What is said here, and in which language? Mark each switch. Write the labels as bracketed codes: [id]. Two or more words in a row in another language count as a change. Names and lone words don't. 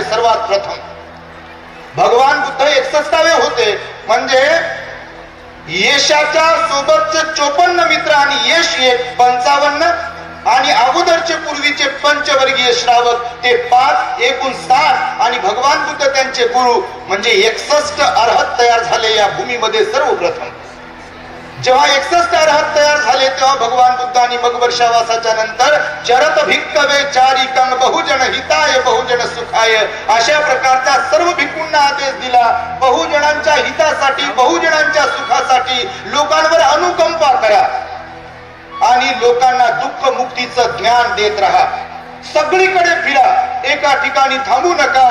[mr] सर्वात प्रथम भगवान बुद्ध 61वे होते, म्हणजे यशाच्या सोबतचे 54 मित्र आणि यश 55 आणि अगोदरचे पूर्वीचे पंचवर्गीय श्रावक ते 5, एकूण 60 आणि भगवान बुद्ध त्यांचे गुरु म्हणजे 61 अर्हत तयार झाले या भूमीमध्ये सर्वप्रथम. जेव्हा 61 अर्हत तयार झाले तेव्हा भगवान बुद्धांनी मग वर्षावासाच्या नंतर [pi] चरत भिक्खवे चारिकं बहुजन हिताय बहुजन सुखाय [mr] अशा प्रकारचा सर्व भिक्खूंना आदेश दिला. बहुजनांच्या हितासाठी, बहुजनांच्या सुखासाठी लोकांवर अनुकंपा करा आणि लोकांना दुःख मुक्तीचं ज्ञान देत राहा. सगळीकडे फिरा, एका ठिकाणी थांबू नका.